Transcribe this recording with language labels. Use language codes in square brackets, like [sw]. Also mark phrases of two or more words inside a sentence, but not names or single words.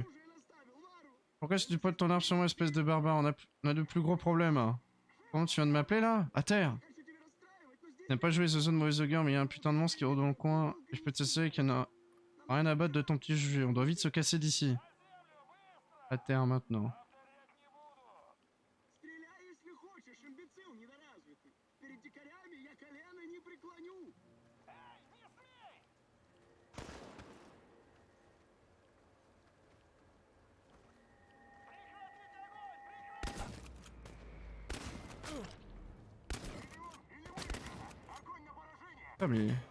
[fr] Pourquoi est-ce que tu pointes ton arme sur moi, espèce de barbare? On a de plus gros problèmes. Comment tu viens de m'appeler là? À terre! Tu n'as pas joué ce jeu de mauvais augure, mais il y a un putain de monstre qui rôde dans le coin. Et je peux t'assurer qu'il n'y en a rien à battre de ton petit jeu. On doit vite se casser d'ici. À terre maintenant. [ru] Стреляй, если хочешь, имбецил недоразвитый. Перед дикарями я колено не преклоню. [fr] Ah mais...